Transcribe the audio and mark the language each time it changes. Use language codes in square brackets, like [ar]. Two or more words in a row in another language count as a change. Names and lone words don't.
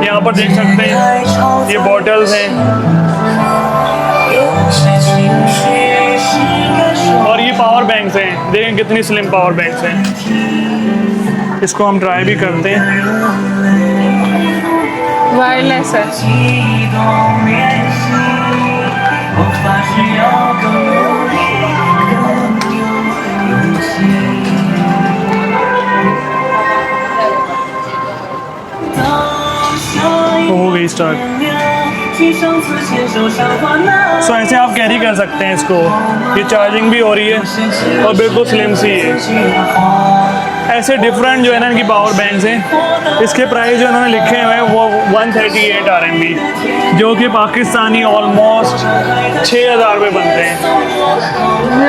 [hi] यहाँ पर देख सकते हैं ये बॉटल्स हैं और ये [en] power banks [hi] हैं। देखें कितनी [en] slim power banks [hi] हैं। इसको हम ट्राई भी करते हैं। वायरलेस है। [zh] 激动练习，我发誓要更努力，更有勇气。当下一 [hi] हो गई स्टार्ट। [zh] 去上次牵手赏花那 [hi] सो ऐसे आप कैरी कर सकते हैं इसको, ये चार्जिंग भी हो रही है और बिल्कुल स्लिम सी है। [zh] 句话。 [hi] ऐसे डिफरेंट जो है ना इनकी [en] power banks [hi] हैं, इसके प्राइस जो इन्होंने लिखे हुए हैं वो 138 RMB, जो कि पाकिस्तानी ऑलमोस्ट 6000 रुपये बनते हैं।